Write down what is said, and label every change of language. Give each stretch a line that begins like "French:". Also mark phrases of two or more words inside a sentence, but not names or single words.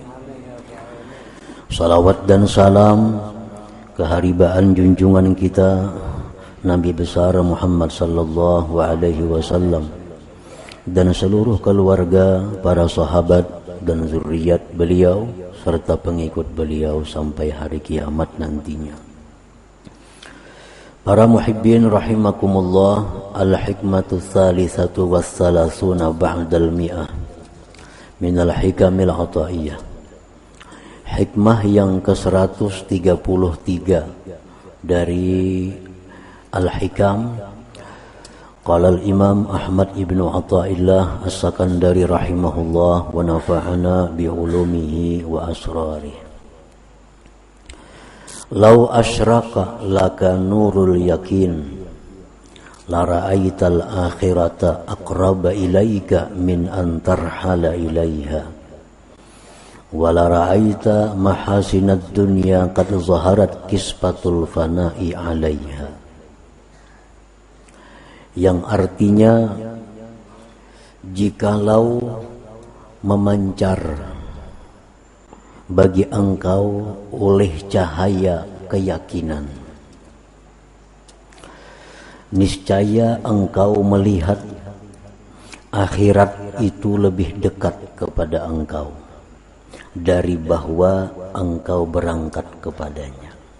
Indonesian: Salawat dan salam keharibaan junjungan kita Nabi besar Muhammad
Arabic: صلى الله عليه وسلم
Indonesian: dan seluruh keluarga, para sahabat dan zuriat beliau serta pengikut beliau sampai hari kiamat nantinya. Para
Arabic: محبين رحمكم الله, الحكمة الثالثة والثلاثون بعد المائة من الحكم العطائية.
Indonesian: Hikmah yang ke-133 dari al-hikam.
Arabic: قال الإمام أحمد ابن عطاء الله السكندري رحمه الله ونفعنا بعلومه وأسراره. لو أشرق لك نور اليقين لرأيت الآخرة أقرب إليك من أن ترحل إليها ولرأيت محاسن الدنيا قد ظهرت كسفة الفناء عليها.
Indonesian: Yang artinya, jikalau memancar bagi engkau oleh cahaya keyakinan, niscaya engkau melihat akhirat itu lebih dekat kepada engkau dari bahwa engkau berangkat kepadanya.